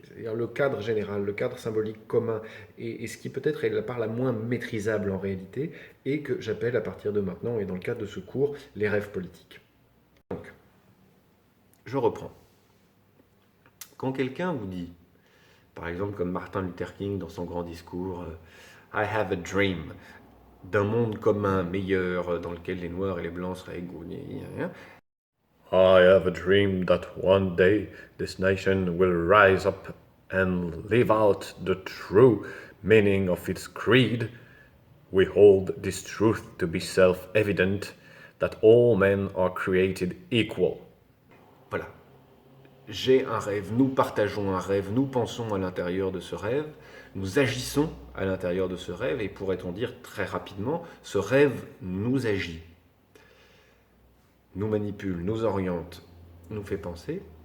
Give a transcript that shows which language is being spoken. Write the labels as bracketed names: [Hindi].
[French] C'est-à-dire le cadre général, le cadre symbolique commun, et ce qui peut-être est la part la moins maîtrisable en réalité, et que j'appelle à partir de maintenant, et dans le cadre de ce cours, les rêves politiques. Donc, je reprends. Quand quelqu'un vous dit, par exemple comme Martin Luther King dans son grand discours, [English] I have a dream, [French] d'un monde commun, meilleur, dans lequel les Noirs et les Blancs seraient égaux. [English] I have a dream that one day this nation will rise up and live out the true meaning of its creed. We hold this truth to be self-evident, that all men are created equal. [French] Voilà. J'ai un rêve, nous partageons un rêve, nous pensons à l'intérieur de ce rêve, nous agissons à l'intérieur de ce rêve, et pourrait-on dire très rapidement, ce rêve nous agit, nous manipule, nous oriente, nous fait penser.